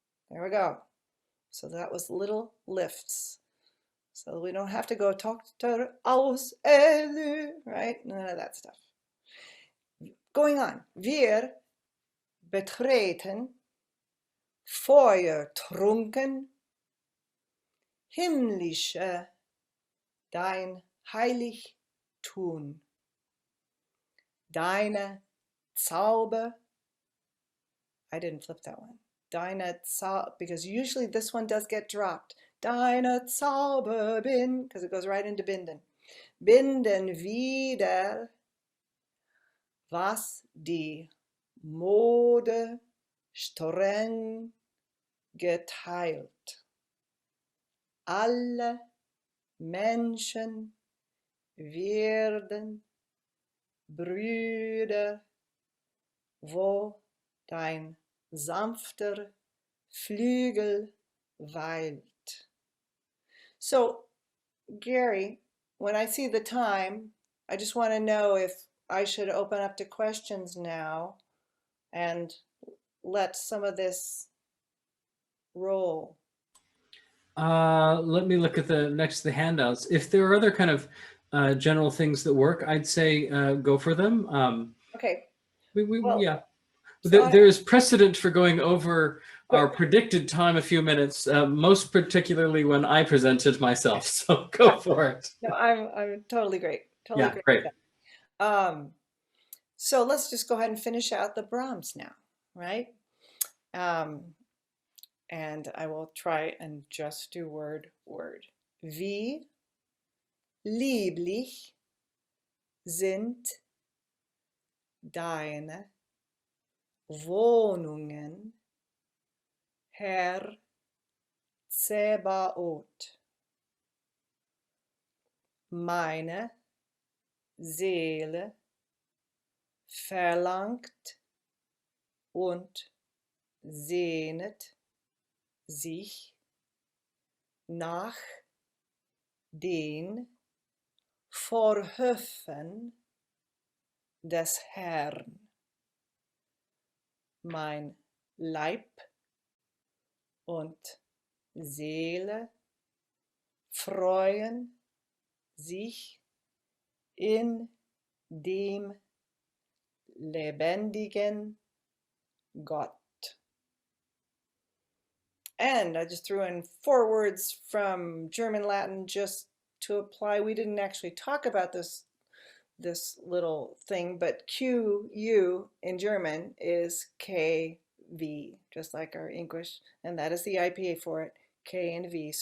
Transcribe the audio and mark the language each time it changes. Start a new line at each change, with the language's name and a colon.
English: There we go. So that was little lifts. So we don't have to go
German: Tochter aus
English: right? None of that stuff. Going on.
German: Wir betreten, Feuer trunken, himmlische, dein Heiligtun, deine Zauber.
English: I didn't flip that one.
German: Deine Zauber,
English: because usually this one does get dropped.
German: Deine Zauber bin,
English: because it goes right into binden.
German: Binden wieder, was die Mode streng geteilt. Alle Menschen werden Brüder, wo dein sanfter Flügel weilt.
English: So, Gary, when I see the time, I just want to know if I should open up to questions now and let some of this roll. Let me look at the handouts. If there are other kind of general things that work, I'd say go for them. Okay. Yeah. So There is precedent for going over our good. predicted time a few minutes, most particularly when I presented myself. So go for it. No, I'm totally great. Totally Yeah, great. great. So let's just go ahead and finish out the Brahms now, right? And I will try and just do word.
German: Wie lieblich sind deine Wohnungen, Herr Zebaoth. Meine Seele verlangt und sehnet sich nach den Vorhöfen des Herrn. Mein Leib und Seele freuen sich in dem lebendigen Gott.
English: And I just threw in 4 words from German Latin just to apply. We didn't actually talk about this little thing, but QU in German is KV, just like our English, and that is the IPA for it, K and V.